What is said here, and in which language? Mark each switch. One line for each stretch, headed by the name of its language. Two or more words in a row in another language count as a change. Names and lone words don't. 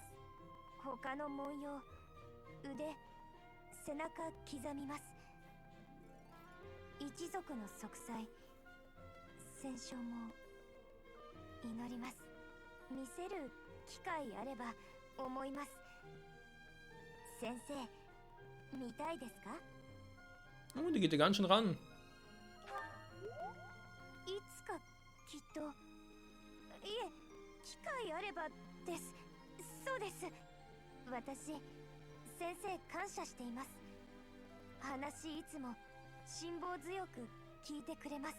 Japanese: 他の文様、腕、背中刻みます。一族の息災、戦勝も祈ります。見せる機会あれば思います。先生、見たいですか？
German: Oh, die geht ja ganz schön ran.
Japanese: いつかきっと。いえ、機会あればです。そうです。私、先生感謝しています。話いつも辛抱強く聞いてくれます。